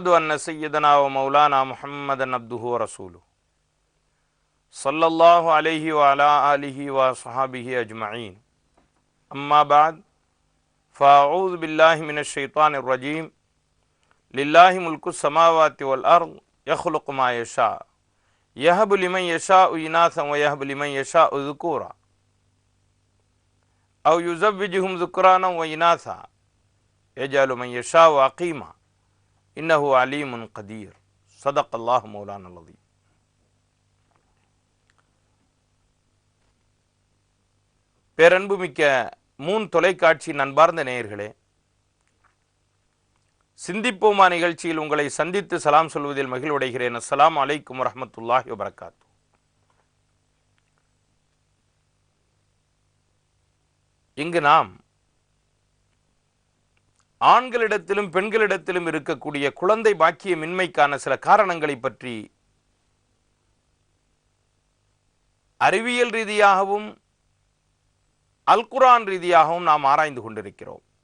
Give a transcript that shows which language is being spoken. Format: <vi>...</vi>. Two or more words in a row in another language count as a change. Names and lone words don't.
<ar>أن سيدنا ومولانا محمدا عبده ورسوله صلى الله عليه وعلى آله وصحابه أجمعين أما بعد فأعوذ بالله من الشيطان الرجيم لله ملك السماوات والأرض يخلق ما يشاء يهب لمن يشاء إناثا ويهب لمن يشاء ذكورا أو يزوجهم ذكرانا وإناثا يجعل من يشاء عقيما إنه عليم قدير صدق الله مولانا العظيم.</ar> <ta>பேரன்புமிக்க மூன் தொலைக்காட்சி நண்பார்ந்த நேயர்களே, சிந்திப்போமா நிகழ்ச்சியில் உங்களை சந்தித்து சலாம் சொல்வதில் மகிழ்வடைகிறேன்.</ta> <ar>السلام عليكم ورحمة الله وبركاته.</ar> <ta>இங்கு நாம் ஆண்களிடத்திலும் பெண்களிடத்திலும் இருக்கக்கூடிய குழந்தை பாக்கியமின்மைக்கான சில காரணங்களை பற்றி அறிவியல் ரீதியாகவும் அல் குர்ஆன் ரீதியாகவும் நாம் ஆராய்ந்து கொண்டிருக்கிறோம்.</ta>